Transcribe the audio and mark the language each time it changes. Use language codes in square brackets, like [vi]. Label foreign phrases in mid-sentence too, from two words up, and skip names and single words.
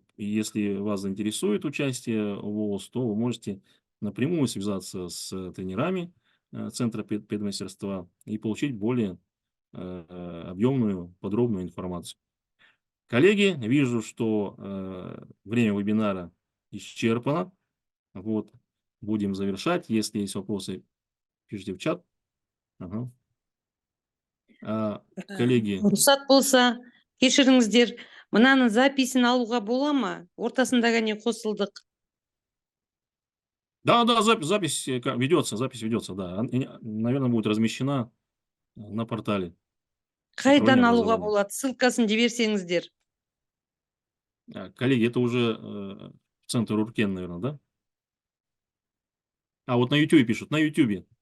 [ru] И если вас заинтересует участие в WOLS, то вы можете напрямую связаться с тренерами Центра педмастерства и получить более объемную, подробную информацию. Коллеги, вижу, что время вебинара исчерпано. Вот, будем завершать. Если есть вопросы, пишите в чат. Ага. Коллеги. [kk] Рұқсат болса, кешіріңіздер, мынаның записін алуға бола ма? Ортасында кәне қосылдық. [ru] Да, запись ведется, да. Наверное, будет размещена на портале. [kk] Қайдан алуға болады? Ссылкасын жіберсеңіздер. [ru] Коллеги, это уже центр Уркен, наверное, да? А вот на YouTube пишут, на YouTube.